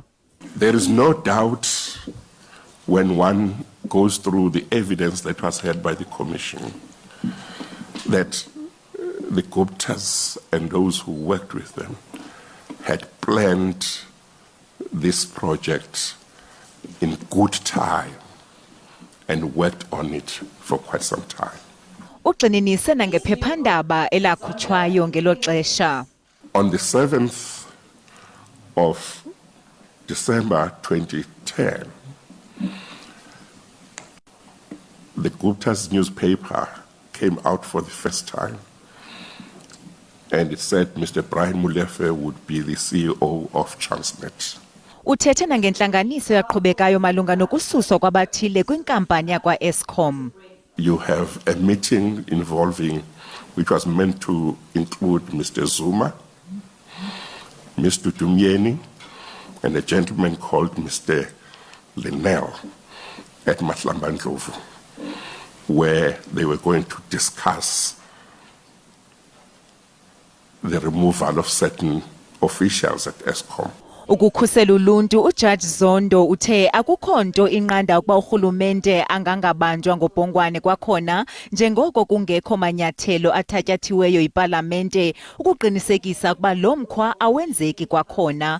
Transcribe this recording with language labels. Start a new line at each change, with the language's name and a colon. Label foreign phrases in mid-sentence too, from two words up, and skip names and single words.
English: There is no doubt when one goes through the evidence that was heard by the commission that the Guptas and those who worked with them had planned this project in good time and worked on it for quite some time.
Xhosa: Uxinenise nangephephandaba elakhutshwayo ngelo xesha.
English: On the 7th of December 2010, the Gupta's newspaper came out for the first time, and it said Mr. Brian Molefe would be the CEO of Transnet.
Xhosa: Uthethe nangentlanganiso yaqhubekayo malunga nokususwa kwabathile kwinkampani yakwa-Eskom.
English: You have a meeting which was meant to include Mr. Zuma, Mr. Dumieni, and a gentleman called Mr. Linnell at Matlambandlovu, where they were going to discuss the removal of certain officials at Eskom.
Xhosa: Ukukhusela uluntu, uJudge Zondo uthe akukho nto inqanda ukuba urhulumente angangabanjwa ngobhongwane kwakhona njengoko kungekho manyathelo athatyathiweyo yipalamente ukuqinisekisa ukuba lo mkhwa awenzeki kwakhona.